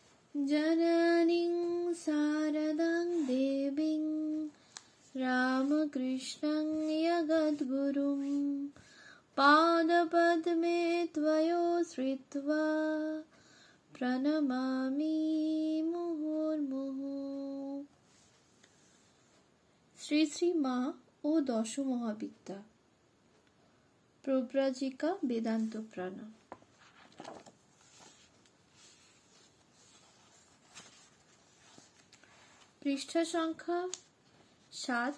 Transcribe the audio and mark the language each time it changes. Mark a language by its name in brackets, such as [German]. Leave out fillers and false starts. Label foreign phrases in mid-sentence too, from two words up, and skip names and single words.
[Sanskrit] जननीं शारदां देवीं रामकृष्णं जगद्गुरुं पादपद्मे त्वयोश्रित्वा प्रणमामि मुहुर्मुहुः। [Bangla] শ্রী শ্রী মা ও দশ মহাবিদ্যা প্রব্রাজিকা বেদান্ত প্রাণা। পৃষ্ঠা সংখ্যা 7।